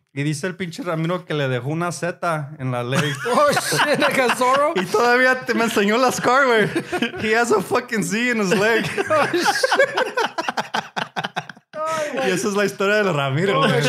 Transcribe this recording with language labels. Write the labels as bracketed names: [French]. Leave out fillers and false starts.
[Spanish] Y dice el pinche Ramiro que le dejó una Z en la leg. [English] Oh, shit, like a Zorro. [Spanish] Y todavía me enseñó la scar, güey. [English] He has a fucking Z in his leg. Oh, shit. [Spanish] Y esa es la historia del Ramiro, güey.